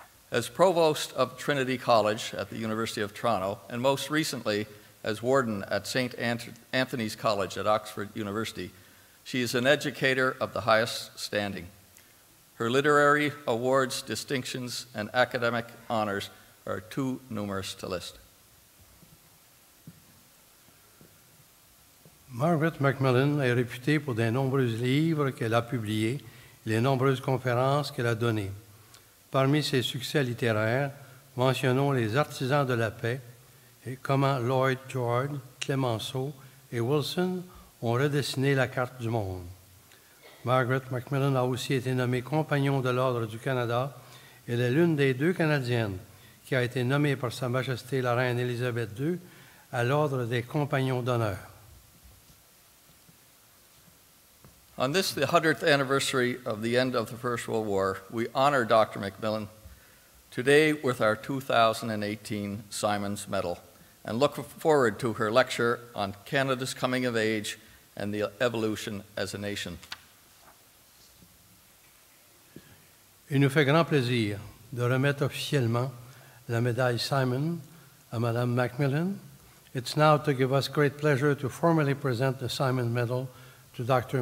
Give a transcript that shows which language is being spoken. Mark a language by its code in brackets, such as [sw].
[en] As Provost of Trinity College at the University of Toronto, and most recently as Warden at St. Anthony's College at Oxford University, she is an educator of the highest standing. Her literary awards, distinctions, and academic honors are too numerous to list. [fr] Margaret MacMillan est réputée pour de nombreux livres qu'elle a publiés et les nombreuses conférences qu'elle a données. Parmi ses succès littéraires, mentionnons Les Artisans de la paix et comment Lloyd George, Clemenceau et Wilson ont redessiné la carte du monde. Margaret MacMillan a aussi été nommée Compagnon de l'Ordre du Canada. Elle est l'une des 2 Canadiennes qui a été nommée par Sa Majesté la Reine Élisabeth II à l'Ordre des Compagnons d'honneur. [en] On this, the 100th anniversary of the end of the First World War, we honor Dr. MacMillan today with our 2018 Symons Medal and look forward to her lecture on Canada's coming of age and the evolution as a nation. [fr] Il nous fait grand plaisir de remettre officiellement la médaille Symons à Mme MacMillan. [en] It's now to give us great pleasure to formally present the Symons Medal to Dr.